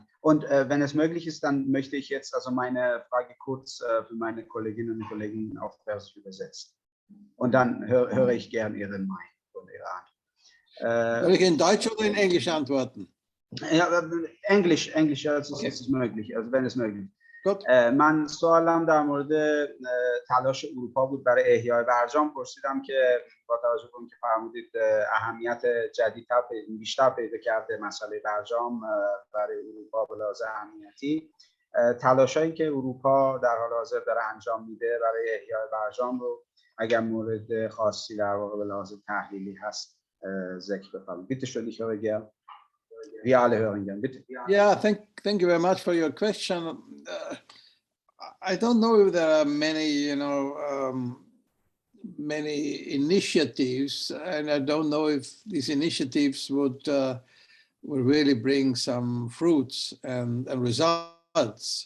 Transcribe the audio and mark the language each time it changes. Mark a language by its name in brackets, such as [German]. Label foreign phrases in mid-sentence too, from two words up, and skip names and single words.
[German] Und wenn es möglich ist, dann möchte ich jetzt also meine Frage kurz für meine Kolleginnen und Kollegen auf Persisch übersetzen. Und dann höre ich gern Ihre Meinung von Iran. Soll ich in Deutsch oder in Englisch antworten? Ja, English also Okay. ist möglich, also wenn es möglich ist. Gut. [Persian] من سوالم در مورد تلاش اروپا بود برای احیای برجام. پرسیدم که با توجه به اینکه فرمودید اهمیت جدیدتر بیشتر پیدا کرده مسئله برجام برای اروپا به لحاظ اهمیتی، تلاشایی که اروپا در حال حاضر داره انجام میده برای احیای برجام رو اگر مورد خاصی در واقع به لحاظ تحلیلی هست ذکر بفرمایید. [German] Bitte schön, ich höre gern. Wir alle hören gern, bitte. [English] Yeah, thank you very much for your question. I don't know if there are many, many initiatives, and I don't know if these initiatives would really bring some fruits and results.